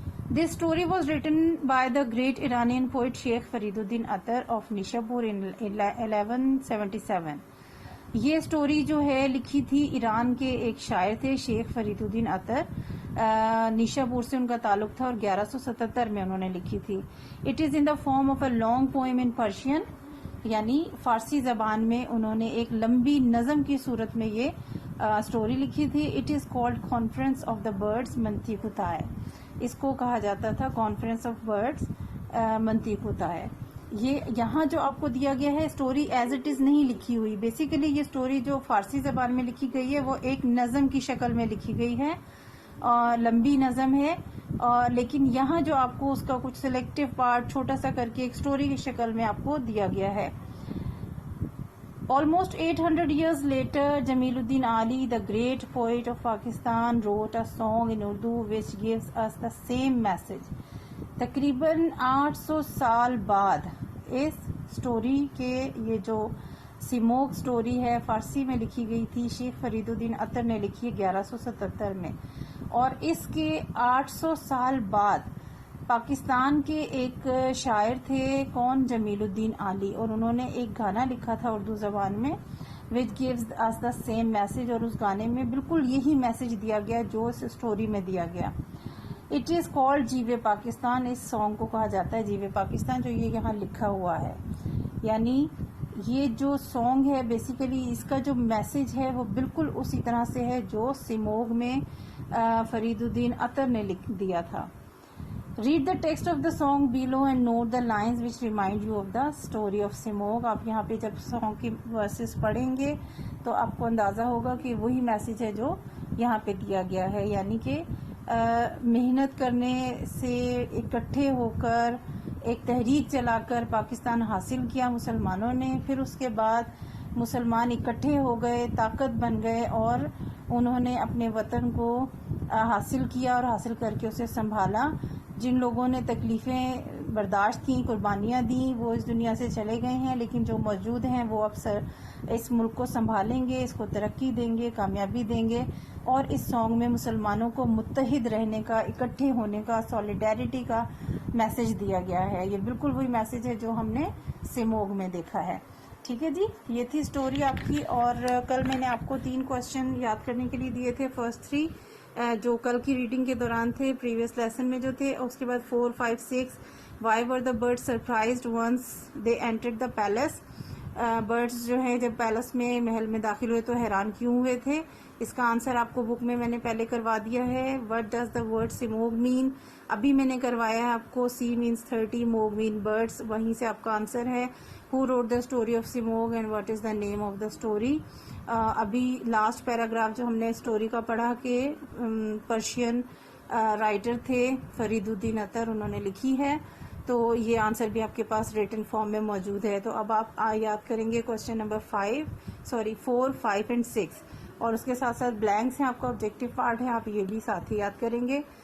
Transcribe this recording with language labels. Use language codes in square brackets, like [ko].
[en] This story was written by the great Iranian poet Sheikh Farid uddin Attar of Nishapur in 1177. [ur] یہ story جو ہے لکھی تھی ایران کے ایک شاعر تھے شیخ فرید الدین اطر. نیشاپور سے ان کا تعلق تھا اور 1177 میں انہوں نے لکھی تھی. [en] It is in the form of a long poem in Persian. [ur] یعنی فارسی زبان میں انہوں نے ایک لمبی نظم کی صورت میں یہ سٹوری لکھی تھی. [en] It is called conference of the birds منطقتائے. [ur] اس کو کہا جاتا تھا کانفرنس آف برڈز منطقتائے. یہ یہاں جو آپ کو دیا گیا ہے سٹوری [en] as it is [ur] نہیں لکھی ہوئی. بیسیکلی یہ سٹوری جو فارسی زبان میں لکھی گئی ہے وہ ایک نظم کی شکل میں لکھی گئی ہے، لمبی نظم ہے. لیکن یہاں جو آپ کو اس کا کچھ سلیکٹو پارٹ چھوٹا سا کر کے ایک سٹوری کی شکل میں آپ کو دیا گیا ہے. [en] Almost 800 years later, Jamiluddin Ali, the great poet of Pakistan, wrote a song in Urdu which gives us the same message. [ur] تقریباً 800 سال بعد اس سٹوری کے، یہ جو سیموگ سٹوری ہے فارسی میں لکھی گئی تھی، شیخ فرید الدین اطر نے لکھی 1177 میں. اور اس کے 800 سال بعد پاکستان کے ایک شاعر تھے، کون؟ جمیل الدین عالی. اور انہوں نے ایک گانا لکھا تھا اردو زبان میں [en] which gives us the same message. [ur] اور اس گانے میں بالکل یہی میسج دیا گیا جو اس سٹوری میں دیا گیا. [en] It is called Jeeve Pakistan. [ur] اس سانگ کو کہا جاتا ہے جیوے پاکستان, جو یہ یہاں لکھا ہوا ہے. یعنی یہ جو سانگ ہے بیسیکلی اس کا جو میسج ہے وہ بالکل اسی طرح سے ہے جو سیموگ میں فرید الدین اطہر نے لکھ دیا تھا. [en] Read the text of the song below and note the lines which remind you of the story of Simurgh. [ur] آپ یہاں پہ جب سانگ کی ورسز پڑھیں گے تو آپ کو اندازہ ہوگا کہ وہی میسج ہے جو یہاں پہ دیا گیا ہے. یعنی کہ محنت کرنے سے اکٹھے ہو کر ایک تحریک چلا کر پاکستان حاصل کیا مسلمانوں نے. پھر اس کے بعد مسلمان اکٹھے ہو گئے, طاقت بن گئے اور انہوں نے اپنے وطن کو حاصل کیا اور حاصل کر کے اسے سنبھالا. جن لوگوں نے تکلیفیں برداشت کی, قربانیاں دیں, وہ اس دنیا سے چلے گئے ہیں, لیکن جو موجود ہیں وہ اب اس ملک کو سنبھالیں گے, اس کو ترقی دیں گے, کامیابی دیں گے. اور اس سانگ میں مسلمانوں کو متحد رہنے کا, اکٹھے ہونے کا, سولیڈیرٹی کا میسج دیا گیا ہے. یہ بالکل وہی میسج ہے جو ہم نے سیموگ میں دیکھا ہے. ٹھیک ہے جی, یہ تھی سٹوری آپ کی. اور کل میں نے آپ کو 3 کوسچن یاد کرنے کے لیے دیے تھے. فرسٹ 3 جو کل کی ریڈنگ کے دوران تھے پریویس لیسن میں جو تھے. اس کے بعد [en] 4, 5, 6 why were the bird surprised once they entered the palace. [ur] Birds جو ہیں جب پیلس میں, محل میں داخل ہوئے تو حیران کیوں ہوئے تھے. اس کا آنسر آپ کو بک میں نے پہلے کروا دیا ہے. [en] what does the word Simurgh mean, [ur] ابھی میں نے کروایا ہے آپ کو. [en] سی مینس 30, موگ mean birds, [ur] وہیں سے آپ کا آنسر ہے. [en] Who wrote the story of Simurgh and what is the name of the story. [ur] ابھی لاسٹ پیراگراف جو ہم نے اسٹوری کا پڑھا کہ پرشین رائٹر تھے فرید الدین اطہر, انہوں نے لکھی ہے. تو یہ آنسر بھی آپ کے پاس ریٹن فارم میں موجود ہے. تو اب آپ یاد کریں گے کوسچن نمبر 4, 5 اینڈ 6, اور اس کے ساتھ ساتھ بلینکس ہیں آپ کا آبجیکٹو پارٹ ہے, آپ یہ بھی ساتھ ہی یاد کریں گے.